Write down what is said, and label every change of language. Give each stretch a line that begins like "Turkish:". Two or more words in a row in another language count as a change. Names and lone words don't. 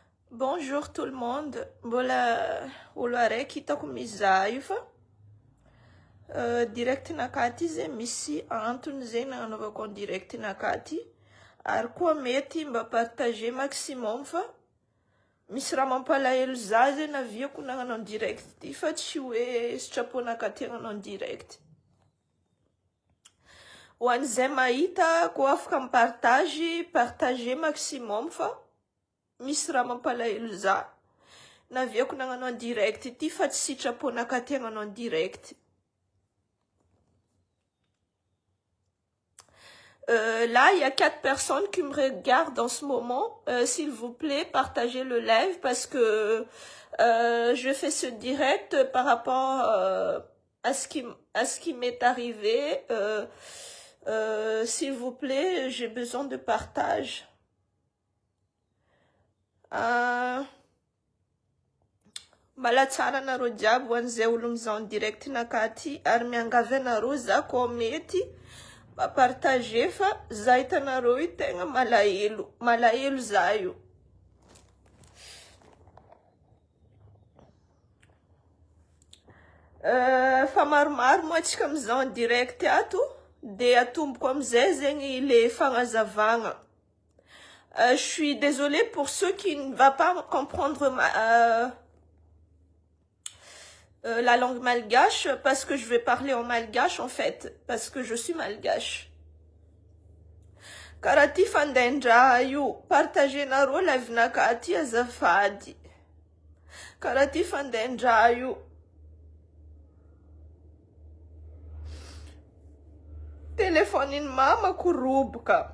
French: Bonjour tout le monde.
Malagasy: Mbola olo araiky hitako mizaha io fa direct nakaty izy misy antony zegny nagnanovako
French: en direct
Malagasy: nakaty ary koa mety mba
French: partager maximum
Malagasy: fa misy raha mampalahelo za zegny naviako nagnano
French: en direct
Malagasy: ty fa tsy hoe sitraponakaty hagnano
French: en direct.
Malagasy: Ho an'izay mahita koa afaka
French: partager maximum
Malagasy: fa misy raha mampalahelo za naviako nagnano
French: en direct
Malagasy: ty fa tsy sitraponakaty hagnano
French: en direct. Là, il y a 4 personnes qui me regardent en ce moment. S'il vous plaît, partagez le live parce que je fais ce direct par rapport à ce qui m'est arrivé. S'il vous plaît, j'ai besoin de partage.
Malagasy: Mbala tsara anareo jiaby ho an'izay olo mizaha
French: en direct
Malagasy: nakaty ary miangavy anareo za koa mety mba partager fa za hitanareo io tegna malahelo za io. Fa maromaro moa antsika mizaha
French: en direct
Malagasy: ato de atomboko am'izay zegny le fagnazavagna.
French: Je suis désolée pour ceux qui ne vont pas comprendre la langue malgache parce que je vais parler en malgache en fait, parce que je suis malgache.
Malagasy: Karati fandendra io, partagez naro live nakati azafady. Karati fandendra io. Telefonin mama kurubuka.